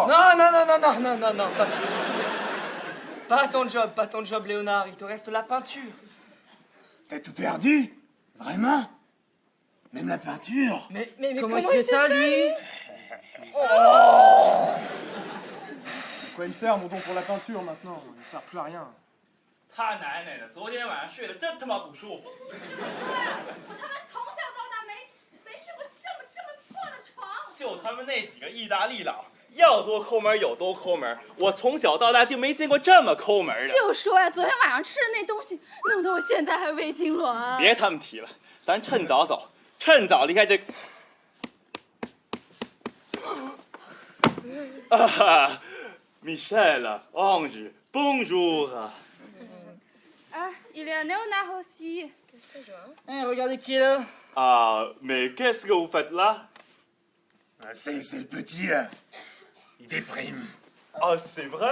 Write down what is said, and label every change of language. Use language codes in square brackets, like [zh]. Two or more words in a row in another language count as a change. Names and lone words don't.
[fr] Non. Pas ton job, Léonard. Il te reste la peinture. T'as tout perdu? Vraiment? Même la peinture? Mais Comment il fait ça, lui? Quoi il me sert, mon don pour la peinture, maintenant? Il ne sert plus à rien. [zh] 他奶奶的，昨天晚上睡得真他妈不舒服。我他妈从小到大没睡过这么破的床。就他们那几个意大利佬，要多抠门有多抠门。我从小到大就没见过这么抠门的。就说呀，昨天晚上吃的那东西，弄得我现在还胃痉挛。别他们提了，咱趁早走，趁早离开这。 [fr] 啊 ，Michel, Ange, bonjour. Ah, il est à Léonard aussi. Eh, regardez qui est là. Ah, mais qu'est-ce que vous faites là? C'est le petit, il déprime. Ah, c'est vrai?